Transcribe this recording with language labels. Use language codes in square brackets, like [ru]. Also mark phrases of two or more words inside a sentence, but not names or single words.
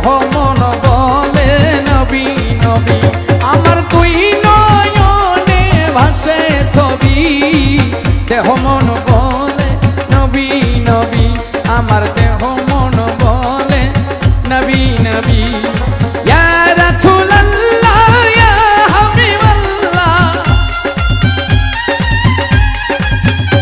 [bn] মন বলে নবী নবী আমার দুই নয়নে ভাসে ছবি দেহ মন বলে নবী নবী আমার দেহ মন বলে নবী নবী [ar] يا رسول الله يا حبيب الله